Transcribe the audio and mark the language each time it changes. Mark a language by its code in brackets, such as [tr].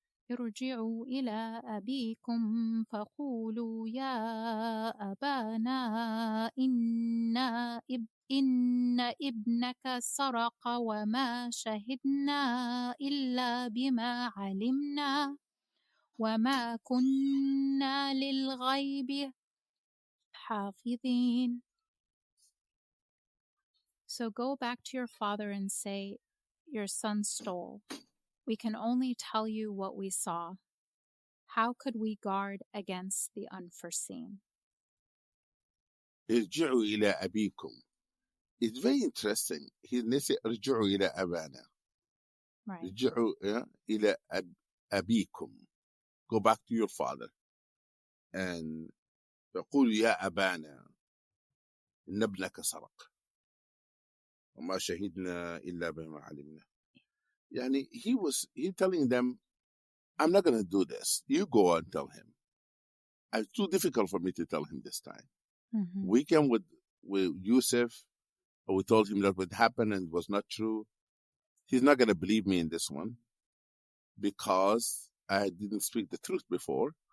[ar] ارجعوا إلى أبيكم فقولوا يا أبانا إن ابنك سرق وما شهدنا إلا بما علمنا وما كنا للغيب حافظين. [en] So go back to your father and say, your son stole. We can only tell you what we saw. How could we guard against the unforeseen? [ar] ارجعوا إلى أبيكم. [en] It's very interesting. He said [ar] ارجعوا إلى أبانا. [en] Right. [ar] ارجعوا إلى أبيكم. [en] Go back to your father. [ar] And يقول يا أبانا إن ابنك سرق وما شهدنا إلا بما علمنا. [en] يعني he telling them, I'm not going to do this. You go and tell him. It's too difficult for me to tell him this time. Mm-hmm. We came with Yusuf. We told him that would happen and it was not true. He's not going to believe me in this one because I didn't speak the truth before.